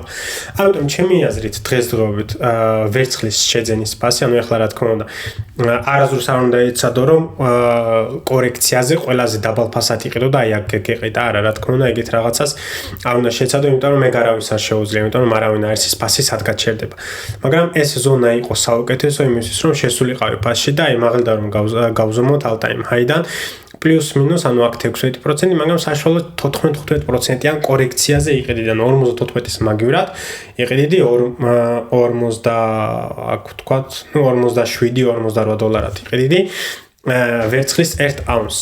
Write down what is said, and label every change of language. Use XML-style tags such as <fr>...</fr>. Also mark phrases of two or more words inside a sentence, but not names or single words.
<ka>ამიტომ ჩემი აზრით დღესდღეობით ვერცხლის შეძენის ფასი, ანუ ეხლა რა თქმა უნდა არასდროს არ უნდა იცადო, რომ კორექციაზე ყველაზე დაბალ ფასად იყიდო და აი აქ გეყიდა, არა, რა თქმა უნდა ეგეთ რაღაცას არ უნდა შეცადო, იმიტომ რომ მე გარავის არ შეუძლია, იმიტომ რომ არავინ არ ის ფასი სად გაჩერდება. მაგრამ ეს ზონა იყო საუკეთესო იმისთვის, რომ შესულიყავი ფასში და აი მაღლა რომ გავზომოთ</ka> <en>all-time high-</en> <ka>დან პლუს მინუს, ანუ აქ 16%, მაგრამ საშუალოდ 14-15%-იან კორექციაზე იყიდიდან 54-ის მაგივრად იყიდი 40 აქ ვთქვათ, 47-48 დოლარად იყიდი ვერცხლის 1 აუნს.</ka>